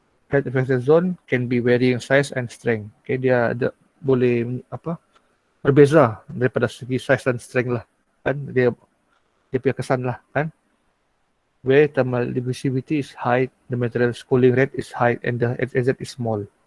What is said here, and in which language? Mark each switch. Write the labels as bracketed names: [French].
[English] Head affected zone can be varying size and strength. [Malay] Okey, dia ada boleh berbeza daripada segi size dan strength lah, kan? Dia punya kesan lah, kan? [English] Where thermal diffusivity is high, the material cooling rate is high, and the HZ is small.